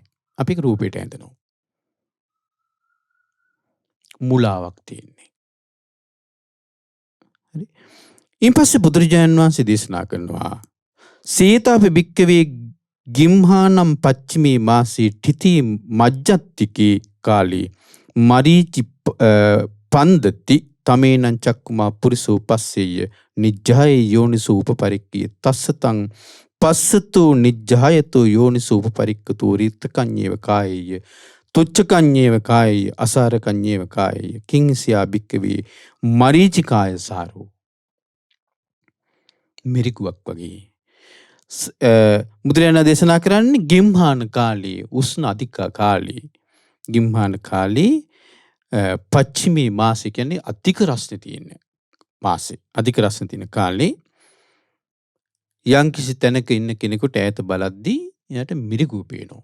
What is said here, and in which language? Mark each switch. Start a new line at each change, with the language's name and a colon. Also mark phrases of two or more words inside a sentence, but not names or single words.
Sinhala: අපි ඒක රූපයට ඇඳනවා. මුලාවක් තියෙන්නේ. හරි? ඊපස්සේ බුදුරජාණන් වහන්සේ දේශනා කරනවා
Pali: සීතාපි භික්කවේ ගිම්හානම් පච්චිමේ මාසේ ඨිති මජ්ජත්තිකේ කාලේ මරීචි පන්දති තමේනං චක්කුමා පුරිසෝ පස්සෙය නිජ්ජාය යෝනිසෝ උපපරික්කිය තස්සතං පස්සතෝ නිජ්ජායතෝ යෝනිසෝ උපපරික්කතෝ රිත්තකඤ්ඤේව කායේය තුච්ඡකඤ්ඤේව කායේය අසාරකඤ්ඤේව කායේය කිංසියා භික්කවේ මරීචිකාය සාරෝ.
Sinhala: මිරිකුවක් වගේ බුදුරජාණන් දේශනා කරන්නේ ගිම්හාන කාලේ, උෂ්ණ අධික කාලේ, ගිම්හාන කාලේ
Pali: පච්චිමේ මාසේ
Sinhala: කියන්නේ අධික රස්නේ තියෙන මාසේ, අධික රස්නේ තියෙන කාලේ යම් කිසි තැනක ඉන්න කෙනෙකුට ඈත බලද්දී එයාට මිරිගුව පේනවා.